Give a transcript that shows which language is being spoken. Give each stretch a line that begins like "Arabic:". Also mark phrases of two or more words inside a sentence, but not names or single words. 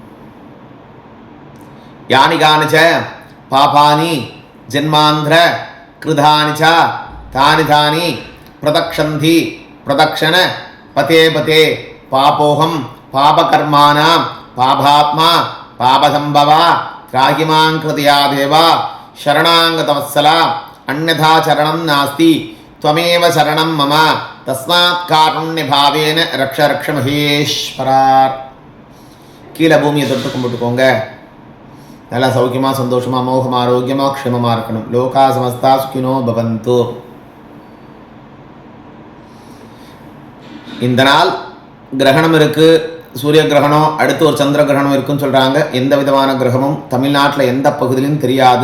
Sanskrit: यानि कानिच्च पापानि जन्मान्तर कृतानिच्च तानि तानि प्रदक्षन्ति प्रदक्षिण पदे पदे पापोऽहं पापकर्माणां पापात्मा पापसम्भवा त्राहिमाम् कृतिया देवा शरणागतवत्सला अन्यथा शरणं नास्ति त्वमेव शरणं मम तस्मात् कारुण्यभावेन रक्ष रक्ष महेश्वराர்.
Tamil: கீழே பூமியை தொட்டு கும்பிட்டுக்கோங்க. நல்லா சௌக்கியமாக சந்தோஷமாக மோகமாக ஆரோக்கியமாக க்ஷேமமாக இருக்கணும்.
Sanskrit: लोका समस्ता सुखिनो भवन्तु.
Tamil: இந்த நாள் கிரகணம் இருக்குது. சூரிய கிரகணம், அடுத்து ஒரு சந்திர கிரகணம் இருக்குன்னு சொல்கிறாங்க. எந்த விதமான கிரகமும் தமிழ்நாட்டில் எந்த பகுதியிலும் தெரியாது.